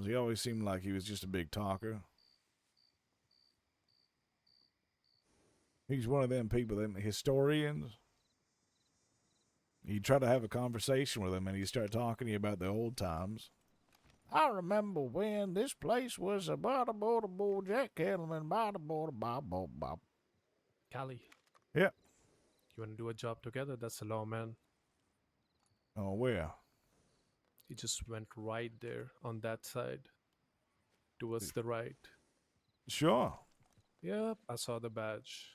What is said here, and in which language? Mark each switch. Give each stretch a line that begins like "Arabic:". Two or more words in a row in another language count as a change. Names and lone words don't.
English: He always seemed like he was just a big talker. He's one of them people, them historians. You try to have a conversation with him and he start talking to you about the old times. I remember when this place was a bada bada bo Jack Cattleman bada bada bob bob bob. Callie. Yeah. You want to do a job together? That's the law, man. Oh, where? He just went right there on that side. Towards the right. Sure. Yep, I saw the badge.